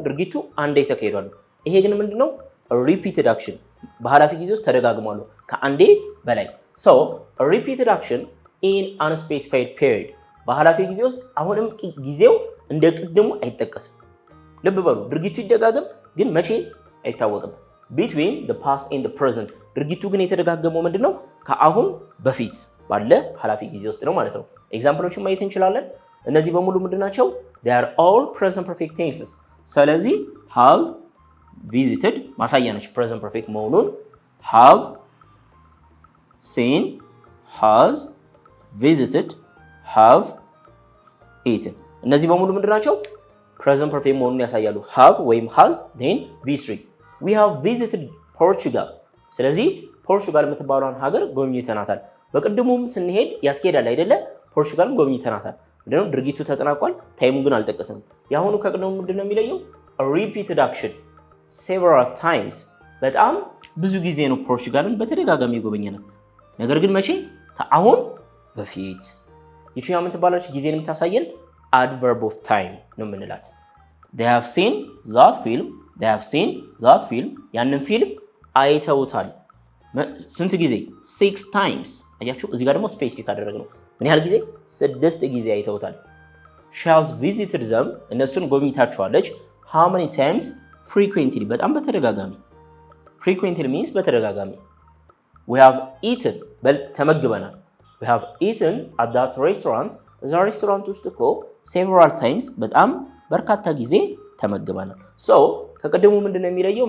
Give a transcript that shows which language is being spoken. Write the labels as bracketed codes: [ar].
[am] ድርጊቱ አንዴ ተካሂዷል። ይሄ ግን ምንድነው? ሪፒትድ አክሽን በኃላፊ ጊዜ ውስጥ ተደጋግሟል ከአንዴ በላይ። [en] ሶ ሪፒትድ አክሽን ኢን አንስፔሲፋይድ ፔሪድ [am] በኃላፊ ጊዜ ውስጥ አሁንም ጊዜው እንደ ቅድሙ አይጠቀስም። ልብ በሉ፣ ድርጊቱ ይደጋገም ግን መቼ አይታወቅም። [en] ቢትዊን the past and the present [am] ድርጊቱ ግን የተደጋገመው ምንድነው? ከአሁን በፊት ባለ ኃላፊ ጊዜ ውስጥ ነው ማለት ነው። ኤግዛምፕሎችን ማየት እንችላለን። እነዚህ በሙሉ ምንድናቸው? [en] they are all present perfect tenses። [am] ስለዚህ [en] have visited [am] ማሳያ ነች [en] present perfect [am] መሆኑን። [en] have seen, has visited, have eaten [am] እነዚህ በሙሉ ምንድናቸው? present perfect መሆኑን ያሳያሉ። have ወይም has then v3 [en] we have visited Portugal [am] ስለዚህ ፖርቹጋል የምትባለውን ሀገር ጎብኝተናታል። በቅድሙም ስንሄድ ያስኬዳል አይደለ? ፖርቹጋልም ጎብኝተናታል። ምንድነው? ድርጊቱ ተጠናቋል፣ ታይሙን ግን አልጠቀስንም። የአሁኑ ከቅድሙ ምንድነው የሚለየው? repeated action several times በጣም ብዙ ጊዜ ነው ፖርቹጋልን በተደጋጋሚ የጎበኘናት። ነገር ግን መቼ? ከአሁን በፊት። ይችኛው የምትባለች ጊዜን የምታሳየን adverb of time ነው የምንላት። [en] they have seen that film [am] they have seen that film ያንን ፊልም አይተውታል። ስንት ጊዜ? 6 times አያችሁ፣ እዚህ ጋር ደግሞ ስፔሲፊክ አደረግነው። ምን ያህል ጊዜ? 6 ጊዜ አይተውታል። [en] she has visited them [am] እነሱን ጎብኝታቸዋለች። [en] how many times? [am] frequently በጣም በተደጋጋሚ። frequently means በተደጋጋሚ። [en] we have eaten [am] ተመግበናል። [en] we have eaten at that restaurant [am] እዛ ሬስቶራንት ውስጥ እኮ several times በጣም በርካታ ጊዜ ተመግበናል። so ከቀደሙ ምንድነው የሚለየው?